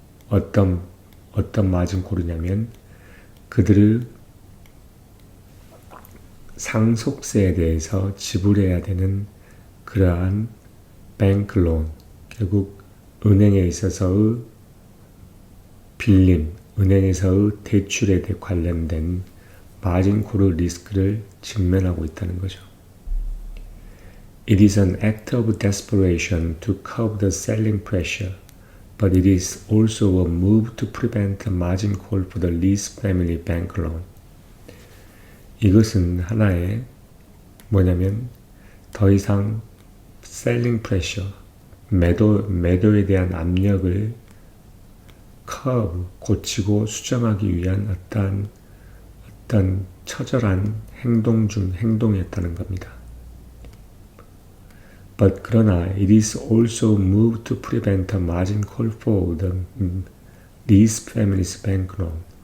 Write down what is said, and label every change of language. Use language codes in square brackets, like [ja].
[ko] 어떤 마진 콜이냐면 그들의 상속세에 대해서 지불해야 되는 그러한 뱅크론, 결국 은행에 있어서의 빌림, 은행에서의 대출에 관련된 마진콜의 리스크를 직면하고 있다는 거죠. [en] It is an act of desperation to curb the selling pressure, but it is also a move to prevent a margin call for the Lee's family bank loan. [ko] 이것은 하나의 뭐냐면 더 이상 [en] selling pressure, [ko] 매도에 대한 압력을 curve, 고치고 수정하기 위한 어떤 처절한 행동이었다는 겁니다. [en] But [ko] 그러나 [en] it is also moved to prevent a margin call for the Lee's family's bank loan.